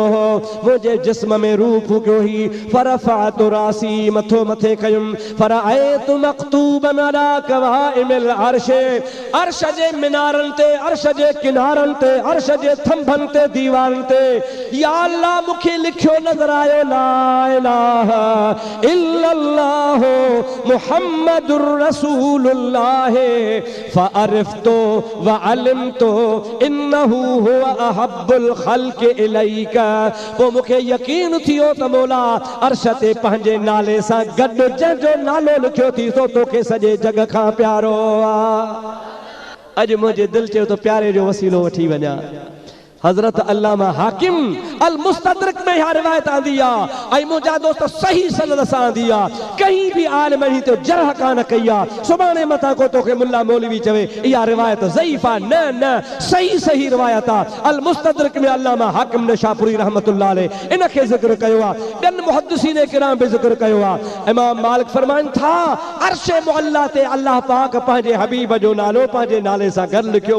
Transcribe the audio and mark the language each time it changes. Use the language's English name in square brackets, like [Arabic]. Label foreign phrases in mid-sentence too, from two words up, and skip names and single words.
[Sindhi] हो मुंहिंजे जिस्म में रूह फूकियो ही [Arabic] فرفعت رأسي [Sindhi] मथो मथे कयुमि [Arabic] فرأيت مكتوبا على قوائم العرش [Sindhi] अर्श जे मिनारनि ते अर्श जे किनारनि ते अर्श जे थंभनि ते दीवारनि ते या अल्लाह मूंखे लिखियो नज़र आयो [Arabic] لا إله إلا الله محمد رسول الله فعرفت وعلمت إنه هو أحب الخلق إليك. [Sindhi] पोइ मूंखे यकीन थियो त मौला अर्श ते पंहिंजे नाले सां गॾु जंहिंजो नालो लिखियो थी सो तोखे सॼे जग खां प्यारो आहे। अॼु मुंहिंजे दिलि चयो त प्यारे जो वसीलो वठी वञा। हज़रत अल्लामा हाकिम अल मुस्तदरक में यह रिवायत आंदी आ मुंहिंजा दोस्त सही सनद सां आंदी आ कहीं भी आलिम ही तो जरह कान कई आ सुभाणे मथा को तोखे मुल्ला मौलवी चवे इहा रिवायत ज़ईफ़ आ न न सही सही रिवायत आ। अल मुस्तदरक में अल्लामा हाकिम निशापुरी रहमतुल्लाह अलैह इन खे ज़िक्र कयो आ ॿियनि मुहद्दिसीन किराम भी ज़िक्र कयो आ। इमाम मालिक फरमाइनि था अर्श मुअल्ला ते अल्लाह पाक पंहिंजे हबीब जो नालो पंहिंजे नाले सां गॾु लिखियो।